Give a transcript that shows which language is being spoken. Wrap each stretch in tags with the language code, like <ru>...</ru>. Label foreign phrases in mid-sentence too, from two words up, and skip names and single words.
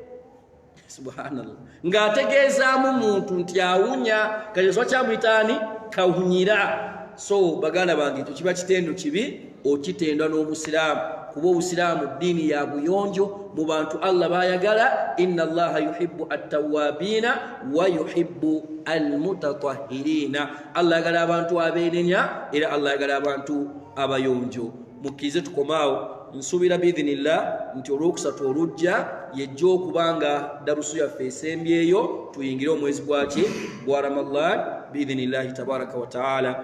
<lg>Subhanallah, ng'ategeezaamu muntu nti awunya, kati so kyamuyitaani Kawunyira. So baganda bange ekyo kiba kitendo kibi okitendwa n'omusiraamu, kuba obusiraamu ddiini ya buyonjo mu bantu Allah bayagala.</lg> <ar>إن الله يحب التوابين ويحب المتطهرين.</ar> <lg>Allah ayagala abantu abeenenya era Allah ayagala abantu abayonjo. Mukkirize tukomaawo, nsuubira biidhinillah nti olwokusatu olujja yejja okubanga darusu yaffe esembyeyo tuyingire omwezi gwaki?</lg> <ar>Gwa Ramadan بإذن الله تبارك وتعالى.</ar>